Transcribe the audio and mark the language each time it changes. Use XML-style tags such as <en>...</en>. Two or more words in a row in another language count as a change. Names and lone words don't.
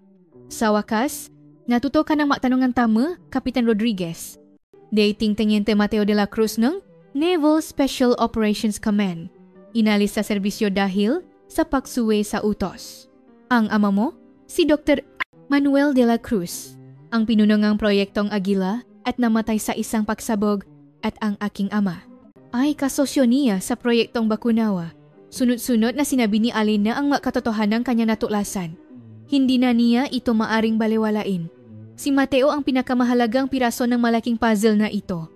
<tl>Sa wakas, natuto ka ng matanungan tama, Kapitan Rodriguez. Dating Teniente Mateo de la Cruz ng Naval Special Operations Command. Inalis sa serbisyo dahil sa pagsuway sa utos. Ang ama mo, si Dr. Manuel de la Cruz, ang pinuno ng proyektong Agila at namatay sa isang pagsabog at ang aking ama ay kasosyo niya sa proyektong Bakunawa. Sunod-sunod na sinabi ni Alina ang makatotohanan ng kanyang natuklasan. Hindi na niya ito maaring balewalain. Si Mateo ang pinakamahalagang piraso ng malaking puzzle na ito.</tl>